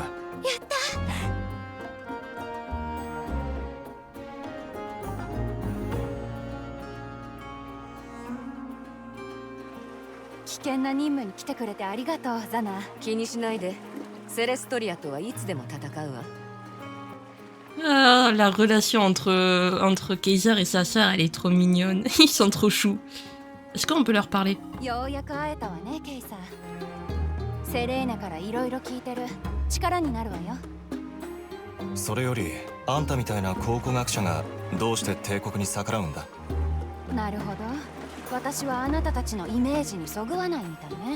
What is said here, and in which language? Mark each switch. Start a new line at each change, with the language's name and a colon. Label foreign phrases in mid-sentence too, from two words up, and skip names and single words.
Japanese: やった危険な任務に来てくれてありがとうザナ。気にしないで。セレストリアとはいつでも戦うわ。
French: Ah, la relation entre Kaiser et sa sœur, elle est trop mignonne. Ils sont trop choux. Est-ce qu'on peut leur parler?
Japanese: ようやく会えたわねケイサー。セレーナからいろいろ聞いてる。力になるわよ。それよりあんたみたいな考古学者がどうして帝国に逆らうんだ？なるほど。私はあなたたちのイメージにそぐわないみたいね。